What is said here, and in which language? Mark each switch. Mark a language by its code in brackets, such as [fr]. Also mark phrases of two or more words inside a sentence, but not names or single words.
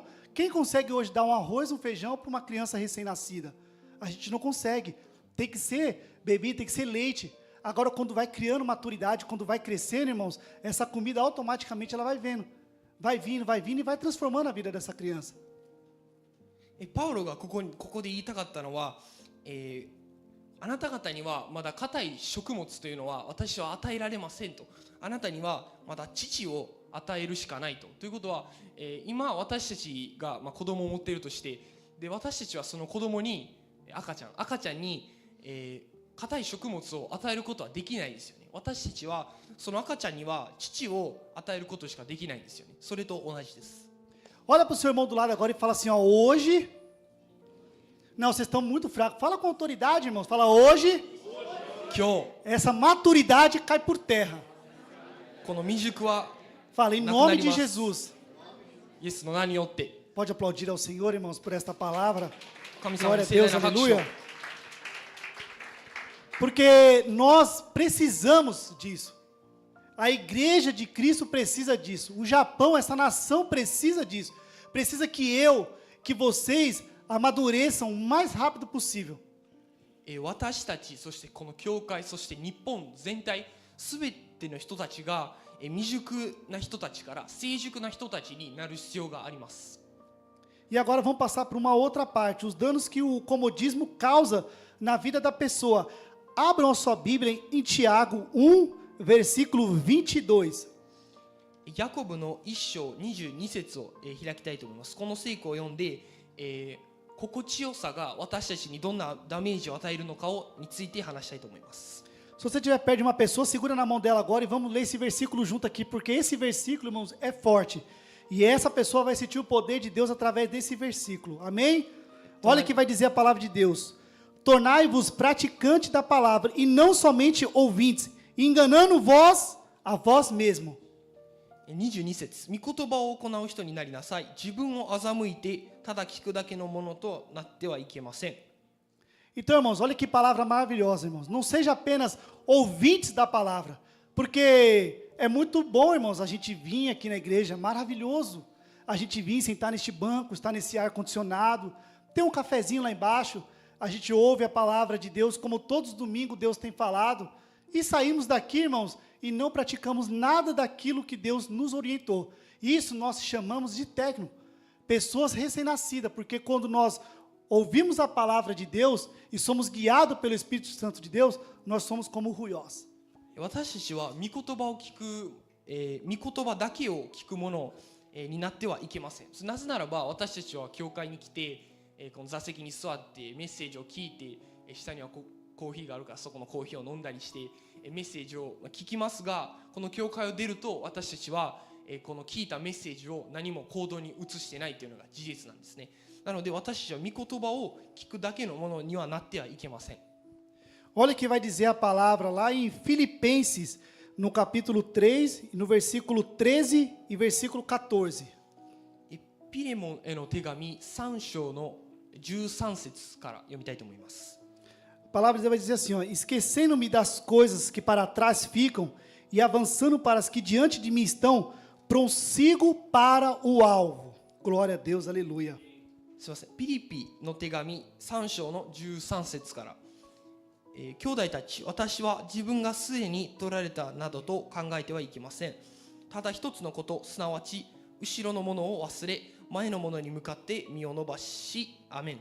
[pt] Quem consegue hoje dar um arroz, um feijão para uma criança recém-nascida? A gente não consegue. Tem que ser bebida, tem que ser leite. Agora, quando vai criando maturidade, quando vai crescendo, irmãos, essa comida automaticamente ela vai vendo. Vai vindo e vai transformando a vida dessa criança. [ja] パウロがここで言いたかったのは、あなた方にはまだ硬い食物というのは私は与えられませんと。あなたにはまだ乳を与えるしかないと。ということは、今私たちが子供を持っているとして、で私たちはその子供に赤ちゃんに硬い食物を与えることはできないですよね。私たちはその赤ちゃんには乳を与えることしかできないんですよね。それと同じです。 [pt] Olha para o seu irmão do lado agora e fala assim, ó, hoje... Não, vocês estão muito fracos. Fala com autoridade, irmãos. Fala, hoje... Essa maturidade cai por terra. Fala, em nome de Jesus. Pode aplaudir ao Senhor, irmãos, por esta palavra. Glória a Deus, aleluia. Porque nós precisamos disso. A igreja de Cristo precisa disso. O Japão, essa nação precisa disso. Precisa que vocês amadureçam o mais rápido possível. [ja] 私たち、そしてこの教会、そして日本全体、すべての人たちが未熟な人たちから成熟な人たちになる必要があります。 [pt] E agora vamos passar para uma outra parte, os danos que o comodismo causa na vida da pessoa. Abram a sua Bíblia em Tiago 1, versículo 22. [ja] ヤコブの1章22節を開きたいと思います。この聖句を読んで、心地よさが私たちにどんなダメージを与えるのかについて話したいと思います。 [pt] Se você estiver perto de uma pessoa, segura na mão dela agora e vamos ler esse versículo junto aqui, porque esse versículo, irmãos, é forte. E essa pessoa vai sentir o poder de Deus através desse versículo. Amém? Olha o que vai dizer a palavra de Deus. Tornai-vos praticantes da palavra e não somente ouvintes, enganando vós a vós mesmo. [ja] 22 節、御言葉を行う人になりなさい。自分を欺いてただ聞くだけのものとなってはいけません。 [pt] Então, irmãos, olha que palavra maravilhosa, irmãos. Não seja apenas ouvintes da palavra, porque é muito bom, irmãos, a gente vir aqui na igreja, maravilhoso. A gente vir sentar neste banco, estar nesse ar-condicionado, ter um cafezinho lá embaixo, a gente ouve a palavra de Deus, como todos os domingos Deus tem falado, e saímos daqui, irmãos, e não praticamos nada daquilo que Deus nos orientou. Isso nós chamamos de técnico, pessoas recém-nascidas, porque quando nós ouvimos a palavra de Deus e somos guiados pelo Espírito Santo de Deus, nós somos como ruiós. [ja] 私たちは御言葉を聞く、御言葉だけを聞くものになってはいけません。なぜならば私たちは教会に来て、この座席に座ってメッセージを聞いて、下にはコーヒーがあるからそこのコーヒーを飲んだりしてメッセージを聞きますが、この教会を出ると私たちはこの聞いたメッセージを何も行動に移してないというのが事実なんですね。なので私たちは御言葉を聞くだけのものにはなってはいけません。 [pt] Olha o que vai dizer a palavra lá em Filipenses, no capítulo 3, no versículo 13 e versículo 14. [ja] ピレモンへの手紙3章の13節から読みたいと思います。 [pt] A palavra de Deus vai dizer assim, ó, esquecendo-me das coisas que para trás ficam e avançando para as que diante de mim estão, prossigo para o alvo. Glória a Deus, aleluia. [ja] すみません。ピリピの手紙3章の13節から、兄弟たち、私は自分がすでに取られたなどと考えてはいけません。ただ一つのこと、すなわち後ろのものを忘れ、前のものに向かって身を伸ばし、アメン。